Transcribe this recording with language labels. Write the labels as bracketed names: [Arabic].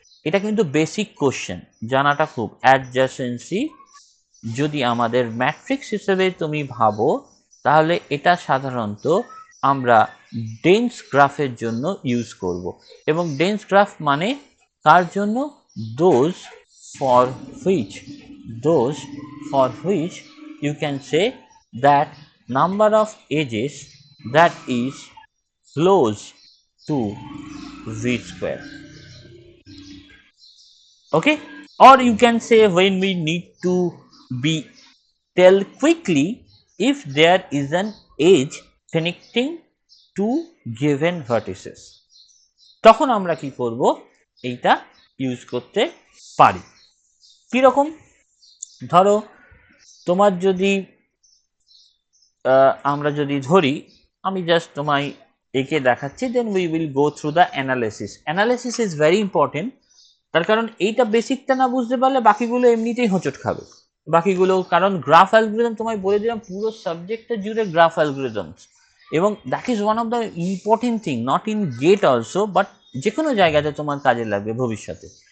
[Bangla] এটা কিন্তু basic question, জানাটা খুব, অ্যাডজাসেন্সি যদি আমাদের ম্যাট্রিক্স হিসেবে তুমি ভাবো তাহলে এটা সাধারণত আমরা ডেন্স গ্রাফের জন্য ইউজ করব, এবং ডেন্স গ্রাফ মানে কার জন্য, [English] Those for which those for which you can say that number of edges that is close to v square. Okay, or you can say when we need to be tell quickly if there is an edge connecting two given vertices, [Bangla] তখন আমরা কি করব, এইটা use করতে পারি। কিরকম, ধরো তোমার যদি আমরা যদি ধরি, আমি জাস্ট তোমায় এঁকে দেখাচ্ছি, [English] Then we will go through the analysis is very important. [Bangla] তার কারণ এইটা বেসিকটা না বুঝতে পারলে বাকিগুলো এমনিতেই হোঁচট খাবে, বাকিগুলো, কারণ গ্রাফ অ্যালগরিদম তোমায় বলে দিলাম পুরো সাবজেক্টটা জুড়ে গ্রাফ অ্যালগরিদমস, এবং [English] that is one of the important thing, not in GATE also but [Bangla] যে কোনো জায়গাতে তোমার কাজে লাগবে ভবিষ্যতে।